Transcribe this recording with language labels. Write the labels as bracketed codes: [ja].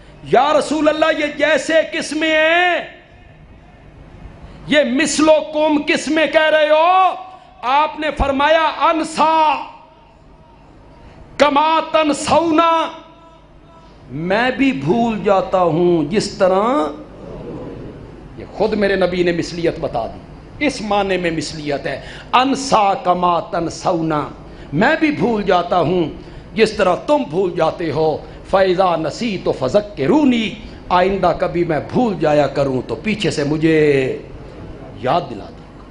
[ur] یا رسول اللہ, یہ جیسے کس میں ہے؟ یہ مثلکم کس میں کہہ رہے ہو؟ آپ نے فرمایا [ar] انسا کما تنسونا, [ur] میں بھی بھول جاتا ہوں جس طرح. یہ خود میرے نبی نے مثلیت بتا دی. اس معنی میں مثلیت ہے [ar] انسا کما تنسونا, [ur] میں بھی بھول جاتا ہوں جس طرح تم بھول جاتے ہو. [ar] فَإِذَا نَسِيتُ فَذَكِّرُونِي, [ur] آئندہ کبھی میں بھول جایا کروں تو پیچھے سے مجھے یاد دلا دیں.